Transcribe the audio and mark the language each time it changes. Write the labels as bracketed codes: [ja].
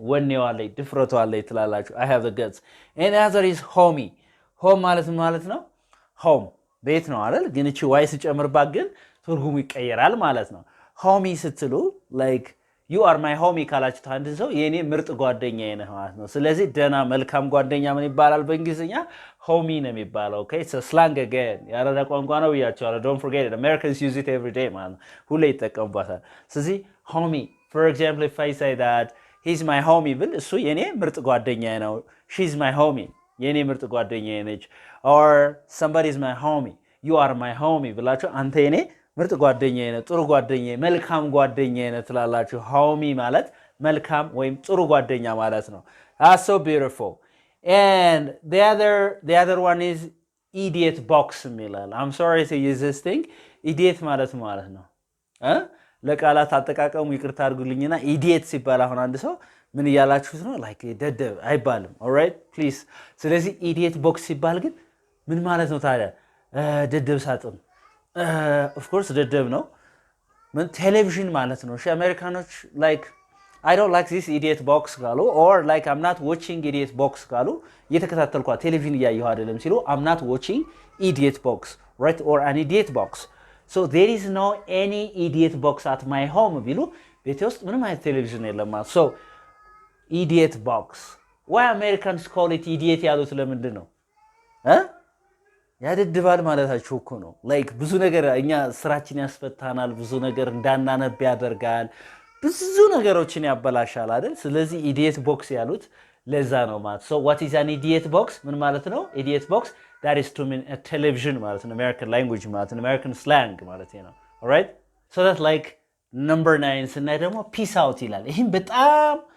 [am] ወኔው አለኝ፣ ድፍረቱ አለኝ ትላላችሁ። [en] I have the guts. and the other is homie. home [am] ማለት ምን ማለት ነው? home ቤት ነው አይደል? ግን እቺ ዋይ ሲጨምርባት ግን ትርጉሙ ይቀየራል ማለት ነው። homie ስትሉ like you are my homie ካላችሁት አንድ ሰው የኔ ምርጥ ጓደኛዬ ነህ ማለት ነው። ስለዚህ ደና መልካም ጓደኛ ምን ይባላል በእንግሊዝኛ? [en] homie [am] ነው የሚባለው። [en] okay it's a slang again. [am] የአራዳ ቋንቋ ነው ብያችኋለሁ። [en] don't forget it. Americans use it every day [am] ማለት ነው። ሁሌ ይጠቀሙባታል። ስለዚህ [en] homie for example if I say that he's my homie [am] ብል እሱ የኔ ምርጥ ጓደኛዬ ነው። [en] she's my homie [am] የኔ ምርጥ ጓደኛዬ ነች። [en] or somebody is my homie [am] you are my homie ብላችሁ አንተ የኔ ምርጥ ጓደኛዬ ነህ፣ ጥሩ ጓደኛዬ፣ መልካም ጓደኛዬ ነህ ትላላችሁ። homie ማለት መልካም ወይም ጥሩ ጓደኛ ማለት ነው። [en] That's so beautiful. And the other one is idiot box [am] የሚላል። [en] I'm sorry to use this thing. [am] idiot ማለት ነው ለቃላት አጠቃቀሙ ይቅርታ አድርጉልኝና ኢዲየት ሲባል አሁን አንድ ሰው ምን እያላችሁት ነው? ላይክ ደደብ አይባልም። [en] ኦልራይት ፕሊዝ። [am] ስለዚህ ኢዲየት ቦክስ ሲባል ግን ምን ማለት ነው ታዲያ? ደደብ ሳጥን ኦፍ ኮርስ ደደብ ነው። ምን ቴሌቪዥን ማለት ነው። እሺ አሜሪካኖች ላይክ [en] I don't like this idiot box [am] ካሉ [en] or like I'm not watching idiot box [am] ካሉ እየተከታተልኳ ቴሌቪዥን እያየሁ አይደለም ሲሉ [en] I'm not watching idiot box right or an idiot box. So there is no any idiot box at my home [am] ቢሉ ቤቴ ውስጥ ምንም አይነት ቴሌቪዥን የለም ማለት [en] so idiot box. Why Americans call it idiot [am] ያሉት ለምንድን ነው? ያደድባል ማለታቸው እኮ ነው። ላይክ ብዙ ነገር እኛ ስራችን ያስፈታናል፣ ብዙ ነገር እንዳናነብ ያደርጋል፣ ብዙ ነገሮችን ያበላሻል አይደል? ስለዚህ idiot box ያሉት ለዛ ነው ማለት [en] so what is an idiot box [am] ምን ማለት ነው? [en] idiot box that is to mean a television ማለት ነው American language ማለት ነው American slang ማለት ነው all right so that's like number 9 [am] ስናይ ደግሞ [en] peace out [am] ይላል ይሄን በጣም